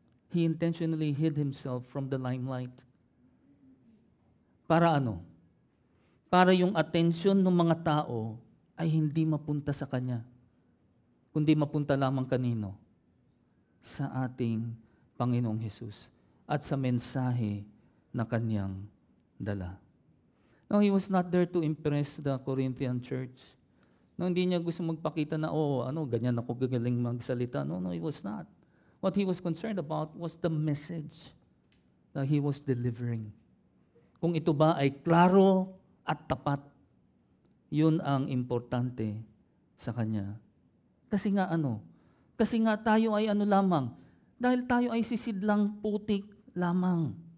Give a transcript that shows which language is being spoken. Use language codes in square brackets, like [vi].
[en] He intentionally hid himself from the limelight. [tl] Para ano? Para yung atensyon ng mga tao ay hindi mapunta sa Kanya, kundi mapunta lamang kanino? Sa ating Panginoong Hesus at sa mensahe na Kanyang dala. [en] No, He was not there to impress the Corinthian church. [tl] No, hindi niya gusto magpakita na, ganyan ako gagaling magsalita. [en] No, He was not. What He was concerned about was the message that He was delivering. [tl] Kung ito ba ay klaro at tapat, yun ang importante sa Kanya. Kasi nga Kasi nga tayo ay lamang, dahil tayo ay sisidlang putik lamang.